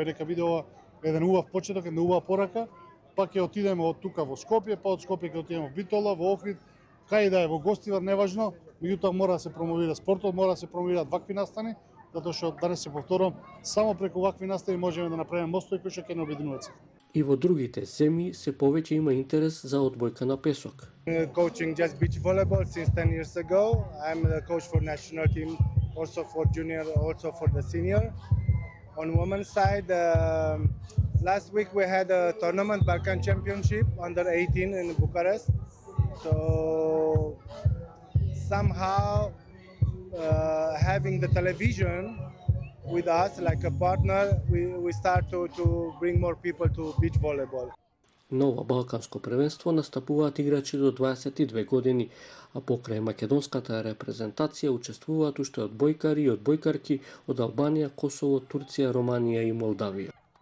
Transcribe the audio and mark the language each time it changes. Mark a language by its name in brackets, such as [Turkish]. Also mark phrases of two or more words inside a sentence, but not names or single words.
[Macedonian] Дека биде ова еден убав почеток, една убава порака, па ќе отидеме од тука во Скопје, па од Скопје ќе отидеме во Битола, во Охрид, кај да е во Гостивар, неважно, меѓутоа мора да се промовира спортот, мора да се промовираат вакви настани, затоа што данес се повторам, само преку вакви настани можеме да направиме мостови кои што ќе не обединуваат. И во другите земји се повеќе има интерес за одбојка на песок. [English] Coaching just beach volleyball since 10 years ago. I'm the coach for national team, also for junior, also for the senior. On women's side, last week we had a tournament, Balkan Championship, under 18 in Bucharest. So somehow having the television with us like a partner, we start to bring more people to beach volleyball. [Macedonian] На ова балканско првенство настапуваат играчи до 22 години, а покрај македонската репрезентација учествуваат уште одбојкари и одбојкарки од Албанија, Косово, Турција, Романија и Молдавија.